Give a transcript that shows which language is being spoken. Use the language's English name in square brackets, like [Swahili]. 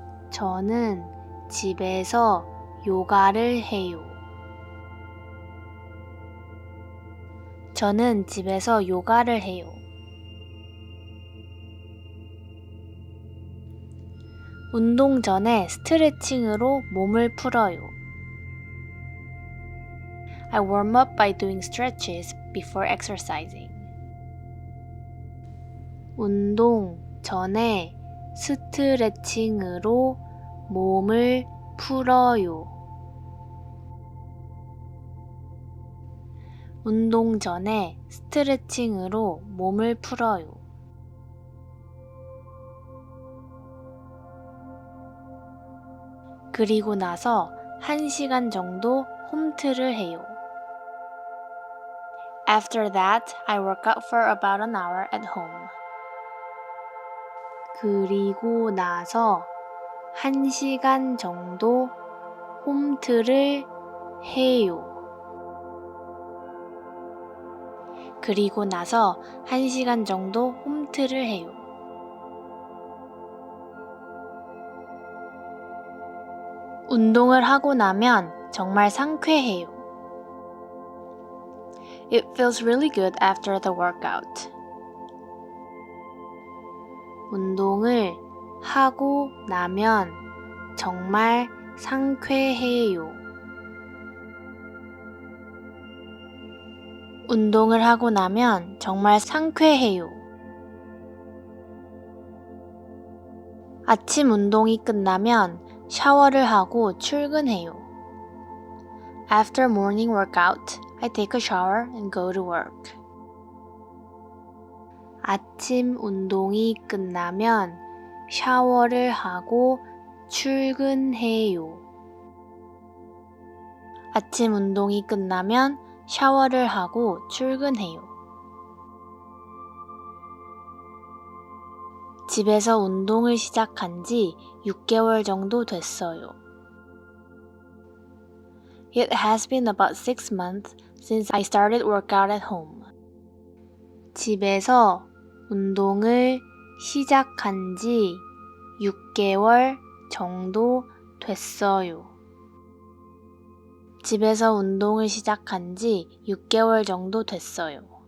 [Korean] 저는 집에서 요가를 해요. 저는 집에서 요가를 해요. 운동 전에 스트레칭으로 몸을 풀어요. [English] I warm up by doing stretches before exercising. [Korean] 운동 전에 스트레칭으로 몸을 풀어요. 운동 전에 스트레칭으로 몸을 풀어요. 그리고 나서 1시간 정도 홈트를 해요. [English] After that, I work out for about an hour at home. [Korean] 그리고 나서 1시간 정도 홈트를 해요. 그리고 나서 1시간 정도 홈트를 해요. 운동을 하고 나면 정말 상쾌해요. [English] It feels really good after the workout. [Korean] 운동을 하고 나면 정말 상쾌해요. 운동을 하고 나면 정말 상쾌해요. 아침 운동이 끝나면 샤워를 하고 출근해요. [English] After morning workout, I take a shower and go to work. [Korean] 아침 운동이 끝나면 샤워를 하고 출근해요. 아침 운동이 끝나면 샤워를 하고 출근해요. 집에서 운동을 시작한 지 6개월 정도 됐어요. [English] It has been about 6 months since I started workout at home. [Korean] 집에서 운동을 시작한 지 6개월 정도 됐어요. 집에서 운동을 시작한 지 6개월 정도 됐어요.